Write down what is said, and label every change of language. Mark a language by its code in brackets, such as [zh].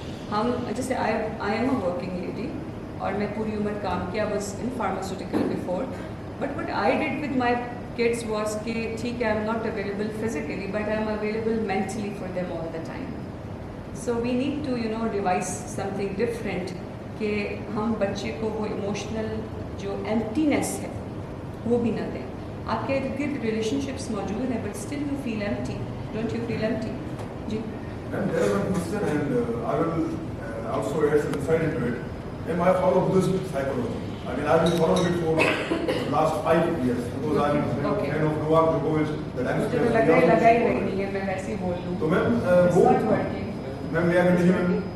[en] ہم جیسے I am a working lady, [ur] اور میں پوری عمر کام کیا, [en] was in pharmaceutical before, but what I did with my kids was [ur] کہ ٹھیک ہے [en] I am not available physically but I am available mentally for them all the time. So we need to devise something different [ur] کہ ہم بچے کو وہ emotional جو ایمٹینس ہے وہ بھی نہ دیں. آپ کے ارد گرد ریلیشن شپس موجود ہیں [en] But still you feel empty, don't you feel empty? [ur] جی. [en] And there is one question, and I will also add some insight into it. And I follow Buddhist psychology. I mean, I've been following it for the last 5 years because I'm a fan of Novak Djokovic. [ur] مجھے تو لگا ہی نہیں ہے, میں ویسے ہی بول لوں. تو میم وہ میں کنٹینیو میم